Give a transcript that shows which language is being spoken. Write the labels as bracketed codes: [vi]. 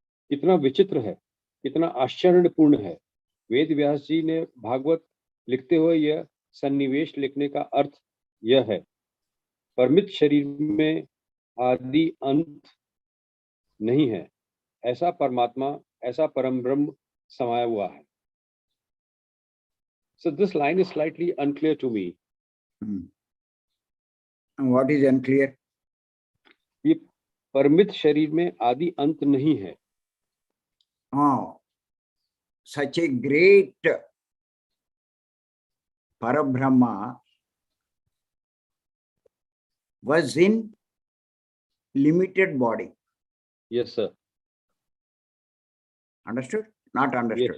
[hi] कितना विचित्र है, कितना आश्चर्यपूर्ण है। वेद व्यास जी ने भागवत लिखते हुए यह सन्निवेश लिखने का अर्थ यह है, परमित शरीर में आदि अंत नहीं है, ऐसा परमात्मा, ऐसा परम ब्रह्म समाया हुआ है। [en] So this line is slightly unclear to me. What is unclear? [hi] ये परमित शरीर में आदि अंत नहीं है। [en] Such a great Parabrahma was in limited body. Yes sir. Understood? Not understood?